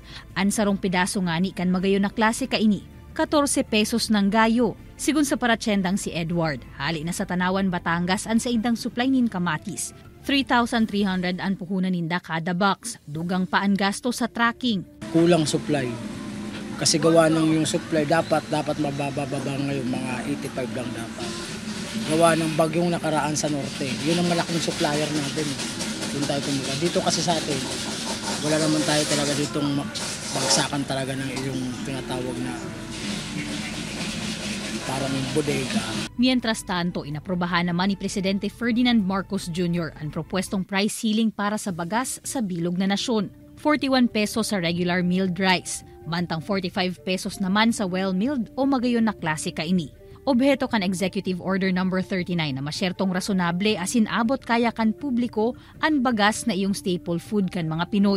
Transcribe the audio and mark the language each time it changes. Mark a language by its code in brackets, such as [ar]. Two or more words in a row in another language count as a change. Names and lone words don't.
[bik] Ang sarong pidaso ngani kan magayon na klase kaini. 14 pesos ng gayo. Sigun sa paratsendang si Edward, hali na sa Tanawan, Batangas ang sa indang supply nin kamatis. 3,300 ang puhunan ninda kada box. Dugang pa ang gasto sa tracking. Kulang supply. [tl] Kasi gawa ng yung supply dapat mabababa ngayon, mga 85 lang dapat. Gawa ng bagyong nakaraan sa norte. Yun ang malaking supplier natin. Doon tayo kumuha. Dito kasi sa atin, wala naman tayo talaga ditong bagsakan talaga ng yung tinatawag na parang bodega. [es] Mientras tanto, [bik] inaprobahan naman ni Presidente Ferdinand Marcos Jr. ang propwestong [en] price ceiling [bik] para sa bagas sa bilog na nasyon. 41 pesos sa [en] regular milled rice, [bik] mantang 45 pesos naman sa well-milled o magayon na klase kaini. Obheto kan Executive Order No. 39 na masyertong rasonable asin abot kaya kan publiko ang bagas na iyong [en] staple food [bik] kan mga Pinoy.